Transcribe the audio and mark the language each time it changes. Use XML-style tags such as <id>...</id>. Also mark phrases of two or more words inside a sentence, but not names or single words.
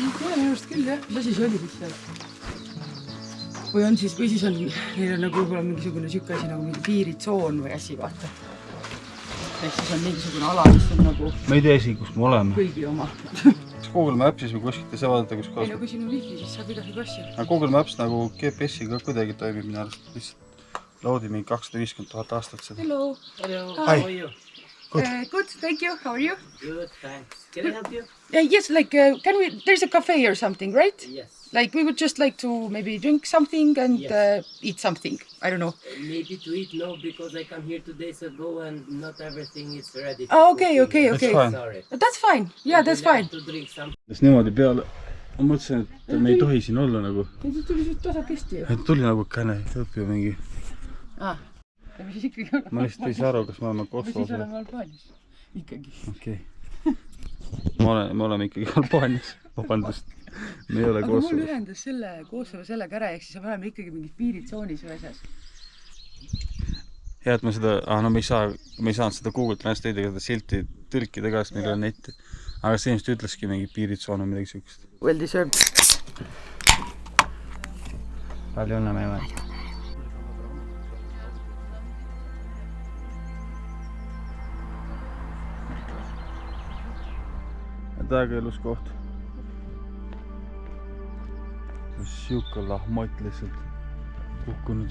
<et>Ma ei tea, minu arust küll jah. Mis asi see oli siis seal? Või siis on neil on nagu võib-olla mingisugune siuke asi nagu mingi piiritsoon või asi, vaata. Ehk siis on mingisugune ala, mis on nagu Ma ei tea esi, kus me oleme. kõigi oma. Google Mapsis või kuskilt ei saa vaadata, kus kohas. Ei no kui siin on wifi, siis saab igasugu asju. Aga Google Maps nagu GPS-iga kuidagi toimib minu arust. Lihtsalt loodi mingi 250 000 aastat seda.</et> <en>Hello. Hello, Hi. how are you? Good, thank you. How are you? Good, thanks. Can I help you? Yes, like, there's a cafe or something, right? Yes. Like, we would just like to maybe drink something and Yes. eat something. I don't know. Maybe to eat, no, because I come here 2 days ago and not everything is ready. Oh, okay, okay, That's okay. fine. Sorry. That's fine. Yeah, that's Would you fine. like to drink something?</en> <et>Siis niimoodi peale. Ma mõtlesin, et me ei tohi siin olla nagu. Ja siis tuli siit tasakesti ju. Et tuli nagu käne, õppib mingi. Ja mis siis ikkagi oleme? Ma lihtsalt ei saa aru, kas me oleme Või siis Kosovos või. oleme Albaanias. Ikkagi. Okei. Me oleme ikkagi Albaanias. Vabandust. Me ei ole Aga mul Kosovos. ühendas selle Kosovo sellega ära, ehk siis me oleme ikkagi mingis piiritsoonis või asjas. Hea, et me seda, no me ei saanud seda Google Translate'iga seda silti tõlkida ka, sest meil ei ole netti. Aga see ilmselt ütleski mingi piiritsoon või midagi siukest.</et> <en>Well deserved.</en> <et>Palju õnne meile. Täiega ilus koht. Siuke lahmott lihtsalt kukkunud.</et>